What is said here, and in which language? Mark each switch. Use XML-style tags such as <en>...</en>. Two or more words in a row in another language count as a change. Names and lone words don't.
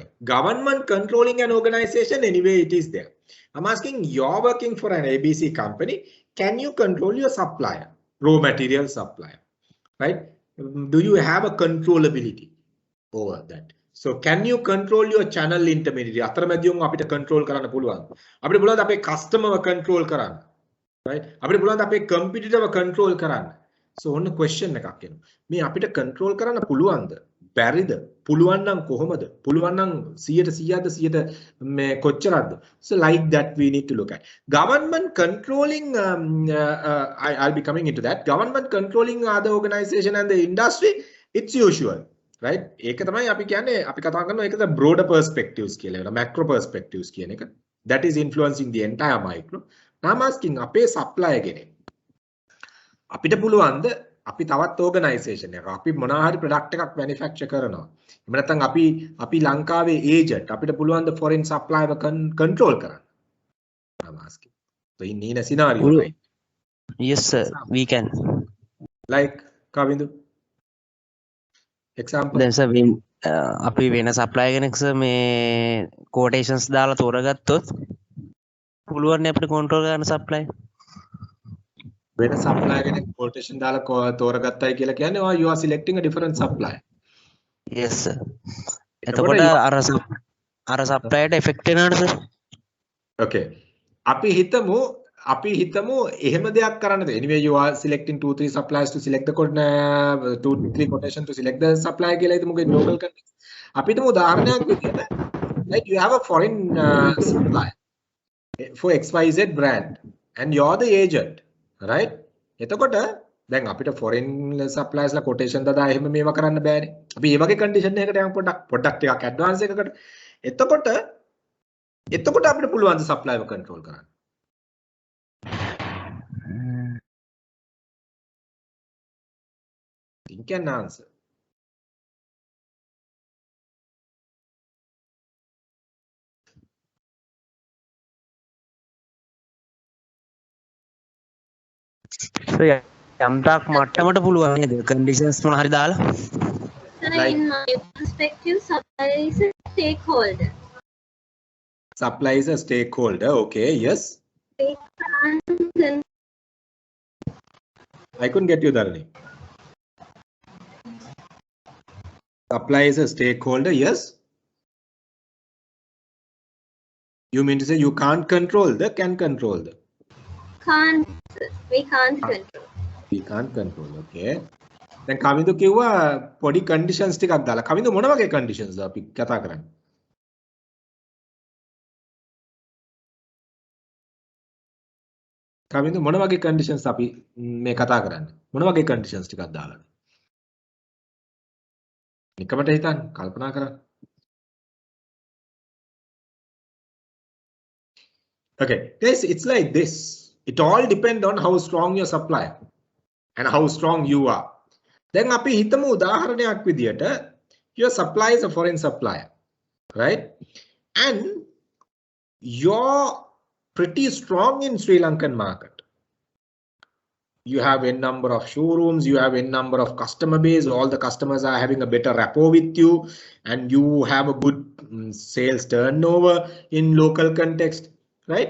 <en>Government controlling an organization, anyway it is there. I'm asking, you're working for an ABC company. Can you control your supplier, raw material supplier, right? Do you have a controllability over that? So can you control your channel intermediary?</en> <si>අතරමැදියුන් අපිට control කරන්න පුළුවන්. අපිට පුළුවන් අපේ</si> <en>customer control</en> <si>කරන්න. Right? අපිට පුළුවන් අපේ</si> <en>competitor control</en> <si>කරන්න. So ඔන්න question එකක් එනවා. මේ අපිට control කරන්න පුළුවන්ද? බැරිද? පුළුවන් නම් කොහොමද? පුළුවන් නම් 100%ද මේ කොච්චරද?</si> <en>So like that we need to look at. Government controlling I'll be coming into that. Government controlling other organization and the industry, it's usual. Right?</en> <si>ඒක තමයි අපි කියන්නේ අපි කතා කරනවා ඒකද</si> <en>broader perspectives</en> <si>කියලා.</si> <en>macro perspectives</en> <si>කියන එක.</si> <en>That is influencing the entire micro. Now I'm asking</en> <si>අපේ supplier කෙනෙක් අපිට පුළුවන්ද අපි තවත් organisation එකක් අපි මොනවා හරි product එකක් manufacture කරනවා එහෙම නැත්නම් අපි ලංකාවේ agent අපිට පුළුවන්ද</si> <en>foreign supplier control</en> <si>කරන්න</si> <en>I'm asking so in a scenario right yes sir we can like Kavindu example then sir we</en> <si>අපි වෙන supplier කෙනෙක් sir මේ quotations දාලා තෝරගත්තොත් පුළුවන් අපිට control කරන්න supply වෙන supplier කෙනෙක් quotation දාලා තෝරගත්තයි කියලා කියන්නේ</si> <en>you are selecting a different supplier yes sir</en> <si>එතකොට අර supplier ට effect වෙනවද sir</si> <en>okay</en> <si>අපි හිතමු එහෙම දෙයක් කරන්නද</si> <en>anyway you are selecting 2-3 suppliers to select the 2-3 quotation to select the supplier</en> <si>කියලා හිතමුකෝ</si> <en>in local context</en> <si>අපි හිතමු උදාහරණයක් විදිහට</si> <en>like you have a foreign supplier for XYZ brand and you're the agent right</en> <si>එතකොට දැන් අපිට</si> <en>foreign suppliers</en> <si>ලා quotation දාලා එහෙම මේවා කරන්න බෑනේ අපි මේ වගේ condition එකකට යමු පොඩ්ඩක් ටිකක් advance එකකට එතකොට එතකොට අපිට පුළුවන් supply එක control කරන්න.</si> <en>Think and answer.</en> <si>So යම් තාක් මට්ටමට පුළුවන් නේද conditions මොන හරි දාලා</si> <en>So Like- in my perspective, supplier is a stakeholder. Supply is a stakeholder. Okay, yes. They can't I couldn't get you, Dharani. Supply is a stakeholder. Yes. You mean to say you can't control the, can control the? we can't control. We can't control.</en> <si>Okay. දැන් කමින්දු කිව්වා පොඩි conditions ටිකක් දාලා. කමින්දු මොන වගේ conditions ද අපි කතා කරන්නේ? කමින්දු මොන වගේ conditions අපි මේ කතා කරන්නේ? මොන වගේ conditions ටිකක් දාලාද? නිකමට හිතන්න, කල්පනා කරන්න.</si> <en>Okay, guys, it's like this. It all depends on how strong your supplier and how strong you are. Then</en> <si>අපි හිතමු උදාහරණයක් විදියට</si> <en>your supplier is a foreign supplier, right? And you're pretty strong in Sri Lankan market. You have a number of showrooms, you have a number of customer base, all the customers are having a better rapport with you, and you have a good sales turnover in local context, right?</en>